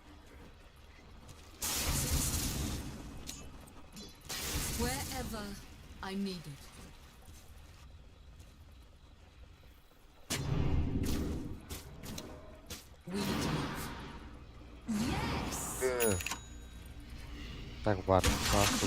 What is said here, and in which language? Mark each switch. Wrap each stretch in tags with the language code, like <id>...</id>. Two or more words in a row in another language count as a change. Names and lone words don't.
<en>Wherever I'm needed. We need to move. Yes!</en> <kk>Так, бар, бар,</kk> <ru>тут</ru>